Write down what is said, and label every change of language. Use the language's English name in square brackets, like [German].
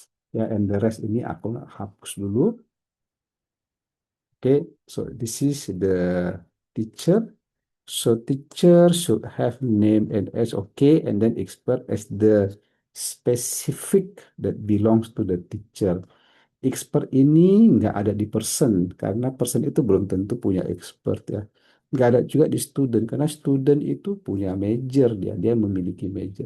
[Indonesian] Ya, [English] and the rest [Indonesian] ini aku hapus dulu. [English] Okay, so this is the teacher. So teacher should have name and age okay, and then expert as the specific that belongs to the teacher. [Indonesian] Expert ini nggak ada di person karena person itu belum tentu punya expert ya. Nggak ada juga di student karena student itu punya major dia memiliki major.